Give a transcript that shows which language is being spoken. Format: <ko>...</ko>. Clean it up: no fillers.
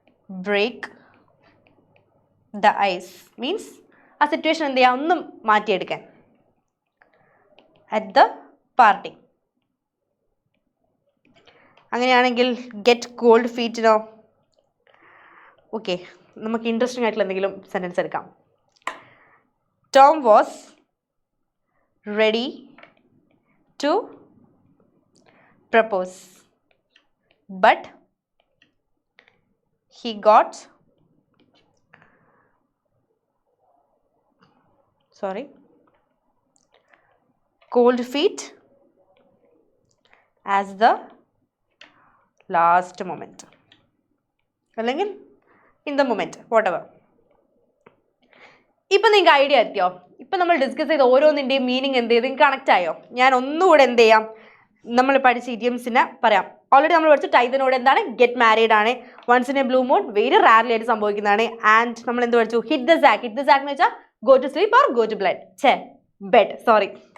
<ml>Break the ice means ആ situation എന്ത് ചെയ്യുക, ഒന്നും മാറ്റിയെടുക്കാൻ.</ml> <en>At the party.</en> <ml>അങ്ങനെയാണെങ്കിൽ ഗെറ്റ് കോൾഡ് ഫീറ്റിനോ? ഓക്കെ, നമുക്ക് ഇൻട്രസ്റ്റിംഗ് ആയിട്ടുള്ള എന്തെങ്കിലും സെൻറ്റൻസ് എടുക്കാം.</ml> <en>Tom was ready to propose but he got cold feet as the last moment</en> <ml>അല്ലെങ്കിൽ</ml> <en>in the moment whatever.</en> <ml>ഇപ്പം നിങ്ങൾക്ക് ഐഡിയ എത്തിയോ? ഇപ്പം നമ്മൾ ഡിസ്കസ് ചെയ്ത ഓരോന്നിൻ്റെയും മീനിങ് എന്ത് ചെയ്ത് കണക്റ്റ് ആയോ? ഞാൻ ഒന്നുകൂടെ എന്ത് ചെയ്യാം, നമ്മൾ പഠിച്ച ഇഡിയംസിനെ പറയാം. ഓൾറെഡി നമ്മൾ പഠിച്ച ടൈതനോട് എന്താണ്, ഗെറ്റ് മാരീഡ് ആണ്. Once in A blue moon very rarely ആയിട്ട് സംഭവിക്കുന്നതാണ്. ആൻഡ് നമ്മൾ എന്ത് പഠിച്ചു, hit the sac. Hit the sac എന്ന് വെച്ചാൽ go to sleep or go to bed sorry.</ml>